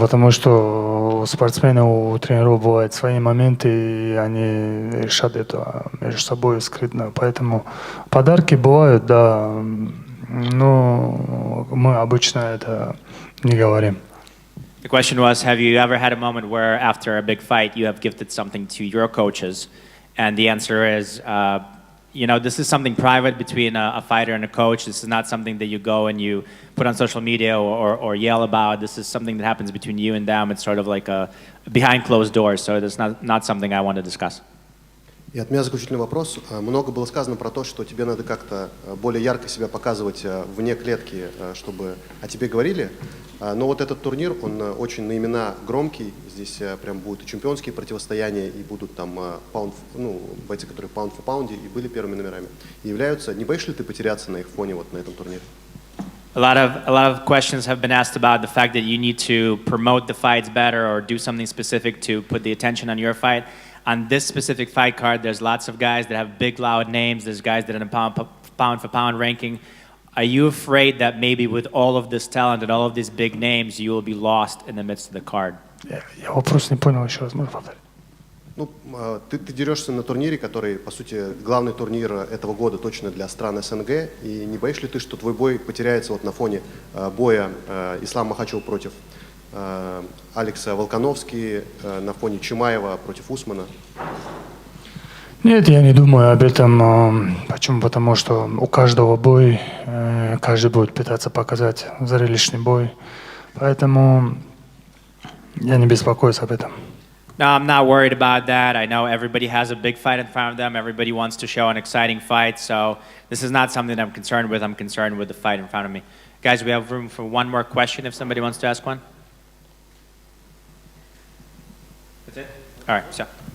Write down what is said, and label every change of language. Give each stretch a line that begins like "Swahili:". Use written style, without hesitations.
Russian: Потому что у спортсменов, у тренеров бывают свои моменты, и они решат это между собой скрытно. Поэтому подарки бывают, да, но мы обычно это не говорим.
English: The question was, have you ever had a moment where after a big fight you have gifted something to your coaches? And the answer is, this is something private between a fighter and a coach. This is not something that you go and you put on social media or yell about. This is something that happens between you and them. It's sort of like a behind closed doors, so it's not something I want to discuss.
Russian: И от меня заключительный вопрос. Много было сказано про то, что тебе надо как-то более ярко себя показывать вне клетки, чтобы о тебе говорили. Но вот этот турнир, он очень на имена громкий. Здесь прям будут и чемпионские противостояния, и будут там бойцы, которые pound for pound и были первыми номерами. И являются. Не боишься ли ты потеряться на их фоне вот на этом турнире?
English: A lot of questions have been asked about the fact that you need to promote the fights better or do something specific to put the attention on your fight. On this specific fight card, there's lots of guys that have big, loud names. There's guys that are in a pound for pound ranking. Are you afraid that maybe with all of this talent and all of these big names, you will be lost in the midst of the card?
Russian: Я вопрос не понял, еще раз можно повторить? Ты дерешься на турнире, который, по сути, главный турнир этого года точно для стран СНГ. И не боишься ли ты, что твой бой потеряется вот на фоне боя Ислама Макхачева против Алекса Волкановски, на фоне Чимаева против Усмана? Нет, я не думаю об этом. Почему? Потому что у каждого бой, каждый будет пытаться показать зрелищный бой. Поэтому я не беспокоюсь об этом.
English: No, I'm not worried about that. I know everybody has a big fight in front of them. Everybody wants to show an exciting fight. So this is not something that I'm concerned with. I'm concerned with the fight in front of me. Guys, we have room for one more question if somebody wants to ask one. That's it? All right, so.